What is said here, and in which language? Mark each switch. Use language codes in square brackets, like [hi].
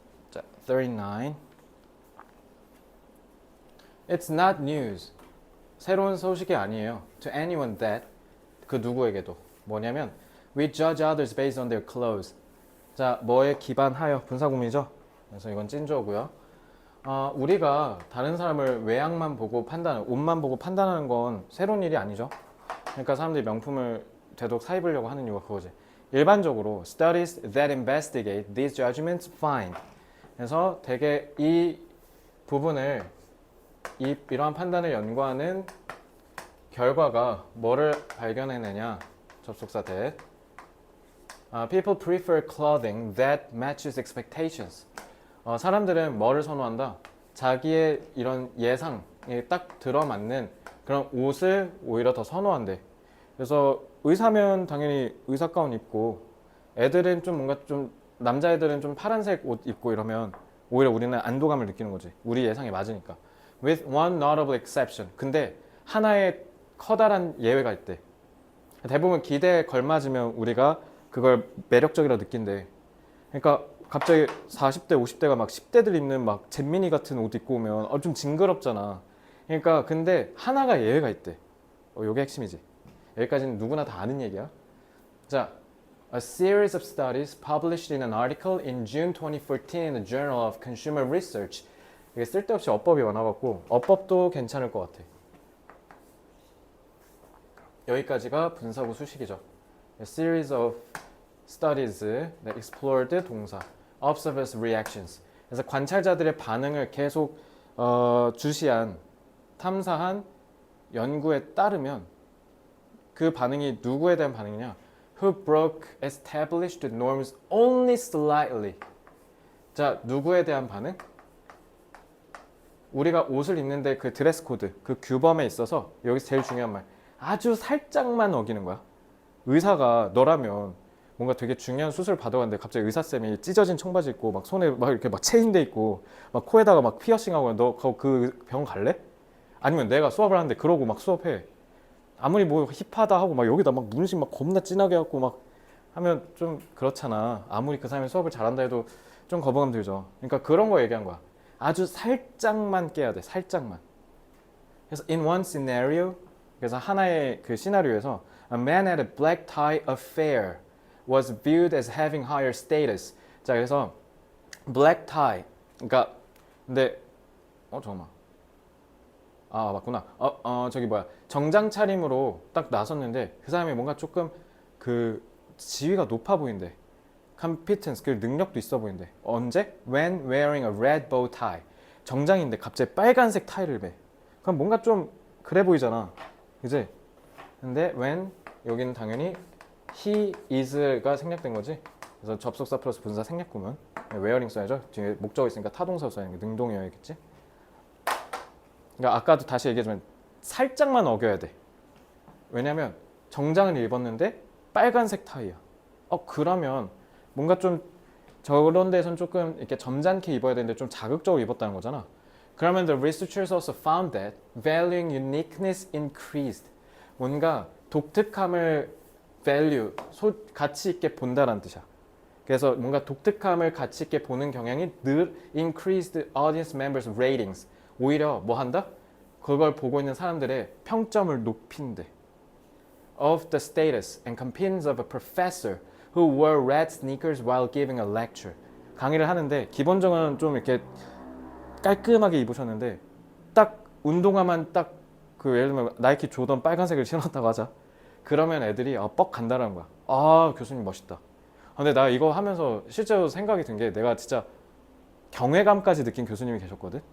[ko] 자, 39. [en] It's not news. [ko] 새로운 소식이 아니에요. [en] To anyone that, [ko] 그 누구에게도. 뭐냐면 [en] we judge others based on their clothes. [ko] 자, 뭐에 기반하여 분사구문이죠. 그래서 이건 찐조고요. 우리가 다른 사람을 외양만 보고 옷만 보고 판단하는 건 새로운 일이 아니죠. 그러니까 사람들이 명품을 되도록 사 입으려고 하는 이유가 그거지. 일반적으로 [en] studies that investigate these judgments find. [ko] 그래서 대개 이 부분을 이러한 판단을 연구하는 결과가 뭐를 발견해내냐. 접속사 that. [en] People prefer clothing that matches expectations. [ko] 사람들은 뭐를 선호한다? 자기의 이런 예상에 딱 들어맞는 그런 옷을 오히려 더 선호한대. 그래서 의사면 당연히 의사 가운 입고 애들은 좀 뭔가 좀 남자애들은 좀 파란색 옷 입고 이러면 오히려 우리는 안도감을 느끼는 거지. 우리 예상에 맞으니까. [en] With one notable exception. [ko] 근데 하나의 커다란 예외가 있대. 대부분 기대에 걸맞으면 우리가 그걸 매력적이라 느낀대. 그러니까 갑자기 40대, 50대가 막 10대들 입는 막 잼민이 같은 옷 입고 오면 좀 징그럽잖아. 그러니까 근데 하나가 예외가 있대. 요게 핵심이지. 여기까지는 누구나 다 아는 얘기야. [en] 자, A series of studies published in an article in June 2014 in the Journal of Consumer Research. [ko] 이게 쓸데없이 어법이 많아갖고 어법도 괜찮을 것 같아. 여기까지가 분사구 수식이죠. [en] A series of studies that explored [ko] 동사, [en] observers' reactions. [ko] 그래서 관찰자들의 반응을 계속 주시한, 탐사한 연구에 따르면 그 반응이 누구에 대한 반응이냐? [en] Who broke established norms only slightly. [ko] 자, 누구에 대한 반응? 우리가 옷을 입는데 그 드레스 코드, 그 규범에 있어서 여기서 제일 중요한 말, 아주 살짝만 어기는 거야. 의사가 너라면 뭔가 되게 중요한 수술 받아갔는데 갑자기 의사쌤이 찢어진 청바지 입고 막 손에 막 이렇게 막 체인돼 있고 막 코에다가 막 피어싱하고 너 그 병원 갈래? 아니면 내가 수업을 하는데 그러고 막 수업해. 아무리 뭐 힙하다 하고 막 여기다 막 문신 막 겁나 진하게 갖고 막 하면 좀 그렇잖아. 아무리 그 사람이 수업을 잘한다 해도 좀 거부감 들죠. 그러니까 그런 거 얘기한 거야. 아주 살짝만 깨야 돼. 살짝만. 그래서 [en] in one scenario, [ko] 그래서 하나의 그 시나리오에서 [en] a man at a black tie affair was viewed as having higher status. [ko] 자, 그래서 black tie. 그러니까 근데 잠깐만. 아, 맞구나. 저기 뭐야. 정장 차림으로 딱 나섰는데 그 사람이 뭔가 조금 그 지위가 높아 보인대. competence, 그 능력도 있어 보인대. 언제? [en] When wearing a red bow tie. [ko] 정장인데 갑자기 빨간색 타이를 매. 그럼 뭔가 좀 그래 보이잖아. 그지? 근데 when, 여기는 당연히 he is가 생략된 거지. 그래서 접속사 플러스 분사 생략구문. wearing 써야죠. 뒤에 목적어 있으니까 타동사 써야 되는 게 능동이어야겠지. 그러니까 아까도 다시 얘기하지만 살짝만 어겨야 돼. 왜냐면 정장을 입었는데 빨간색 타이야. 그러면 뭔가 좀 저런 데선 조금 이렇게 점잖게 입어야 되는데 좀 자극적으로 입었다는 거잖아. 그러면 [en] the researchers also found that valuing uniqueness increased. [ko] 뭔가 독특함을 value, 가치 있게 본다라는 뜻이야. 그래서 뭔가 독특함을 가치 있게 보는 경향이 늘 [en] increased audience members ratings. [ko] 오히려 뭐 한다? 그걸 보고 있는 사람들의 평점을 높인대. [en] Of the status and competence of a professor who wore red sneakers while giving a lecture. [ko] 강의를 하는데 기본적으로는 좀 이렇게 깔끔하게 입으셨는데 딱 운동화만 딱 그 예를 들면 나이키 조던 빨간색을 신었다고 하자. 그러면 애들이 뻑 간다라는 거야. 아, 교수님 멋있다. 근데 나 이거 하면서 실제로 생각이 든 게 내가 진짜 경외감까지 느낀 교수님이 계셨거든.